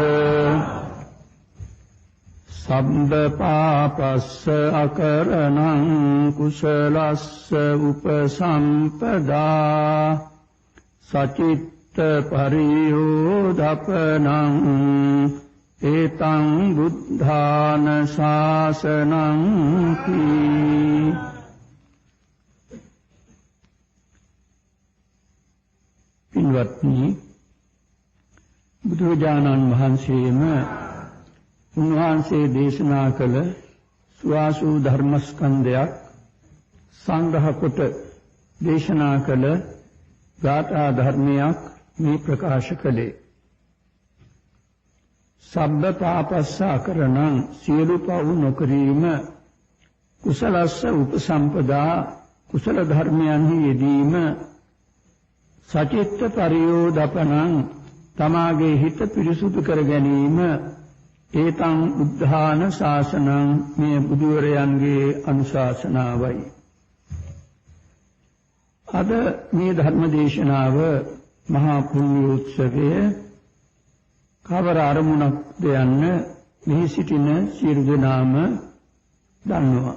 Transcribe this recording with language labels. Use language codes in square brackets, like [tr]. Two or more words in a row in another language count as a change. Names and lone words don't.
[pi] सब्ब पापस्य अकरणं कुशलस्य उपसम्पदा सचित्त परियोदपनं एतं बुद्धान शासनं की [si] पिन्वत्नी බුදුරජාණන් වහන්සේම උන්වහන්සේ දේශනා කළ සුවාසු ධර්මස්කන්ධයක් සංග්‍රහ කොට දේශනා කළ ගාථා ධර්මයක් මේ ප්‍රකාශ කළේ. [pi] සබ්බ පාපස්සාකරණං [si] සියලු පව් නොකිරීම, [pi] කුසලස්ස උපසම්පදා [si] කුසල ධර්මයන්හි යෙදීම, [pi] සචිත්ත පරියෝදපනං [si] තමාගේ හිත පිරිසුදු කර ගැනීම, [pi] ඒතං උද්ධාන ශාසනං [si] මේ බුදුවරයන්ගේ අනුශාසනාවයි. අද මේ ධර්ම දේශනාව මහා පුණ්‍ය උත්සවයේ කවර අරමුණක්ද යන්න මෙහි සිටින සියලු දෙනාම දන්නවා.